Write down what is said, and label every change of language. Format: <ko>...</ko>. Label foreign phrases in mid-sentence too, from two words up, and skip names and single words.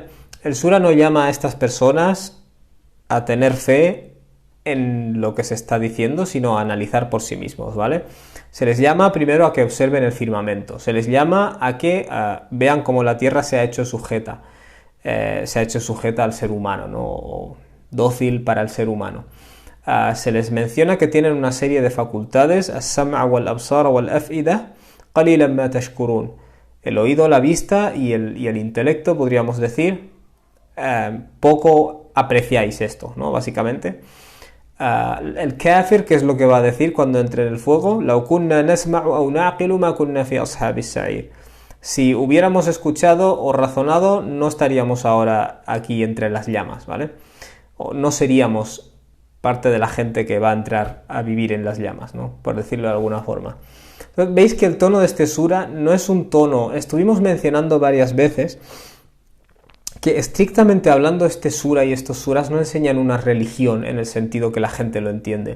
<es>El sura no llama a estas personas a tener fe en lo que se está diciendo, sino a analizar por sí mismos, ¿vale? Se les llama primero a que observen el firmamento, se les llama a que vean cómo la tierra se ha hecho sujeta al ser humano, ¿no? O dócil para el ser humano. Se les menciona que tienen una serie de facultades,</es> <ar>السمع والأبصار والأفئدة قليلا ما تشكرون.</ar> <es>El oído, la vista y el intelecto, podríamos decir, poco apreciáis esto, ¿no? Básicamente. El kafir, ¿qué es lo que va a decir cuando entre en el fuego?</es> <ar>"لو كنا نسمع أو نعقل ما كنا في أصحاب السعير".</ar> <es>Si hubiéramos escuchado o razonado, no estaríamos ahora aquí entre las llamas, ¿vale? O no seríamos parte de la gente que va a entrar a vivir en las llamas, ¿no? Por decirlo de alguna forma. Entonces, veis que el tono de este sura no es un tono, estuvimos mencionando varias veces que estrictamente hablando este sura y estos suras no enseñan una religión en el sentido que la gente lo entiende.</es>